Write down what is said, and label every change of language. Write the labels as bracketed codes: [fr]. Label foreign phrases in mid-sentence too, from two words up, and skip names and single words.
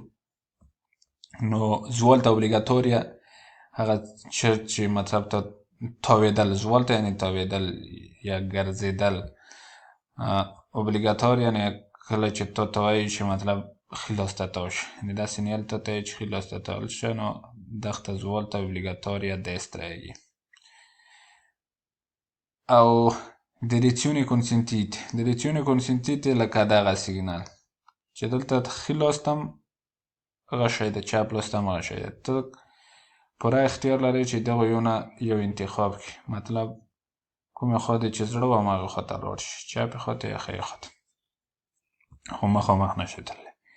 [ps] نو [it] svolta obbligatoria [ps] هغه چرت چې مطلب ته تاوېدل، زوالته یعنې تاوېدل یا ګرځېدل، اوبلیګاتور یعنې کله چې تا ته وایي چې مطلب ښي لاس ته تاو شه، یعنې دا سینیال ته ته یې چې ښي لاس ته تاول شه، نو دغه [it] svolta obbligatoria [ps] destra یې. او [it] direzione consentite، direzione consentite [ps] لکه دغه سیګنال چې دلته ښي لاس ته هم هغه شی ده، چپ لاس ته هم هغه شی ده، ته پوره اختیار لري چې دغه یو انتخاب کړي، مطلب کومې خوا دې چې زړه و همغې خوا ته لاړ شي، چپې خوا ته یا ښۍ خوا ته، خو مخامخ نه شي تللی.